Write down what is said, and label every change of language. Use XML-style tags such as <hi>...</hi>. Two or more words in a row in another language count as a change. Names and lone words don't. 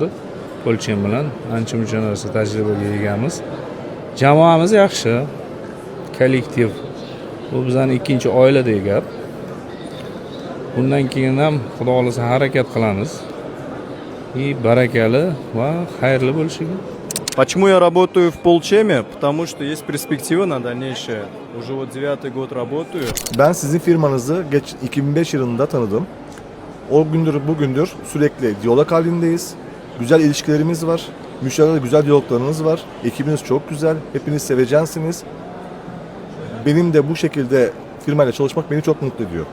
<uz>Polchem bilan ancha-muncha narsa tajribaga egamiz. Jamoamiz yaxshi. Kollektiv. Bu bizning ikkinchi oiladek gap. Bundan keyin ham xudo xolasa harakat qilamiz. И barakali va xayrli bo'lishiga.</uz> <ru>Почему я работаю в Polchem'e? Потому что есть перспектива на дальнейшее. Уже вот 9-й год работаю.</ru> <tr>Ben sizin firmanızı 2005 yılında tanıdım. O gündür bugündür sürekli diyalog halindeyiz. Güzel ilişkilerimiz var. Müşterilerle güzel diyaloglarınız var. Ekibiniz çok güzel. Hepiniz seveceksiniz. Benim de bu şekilde firmayla çalışmak beni çok mutlu ediyor.</tr>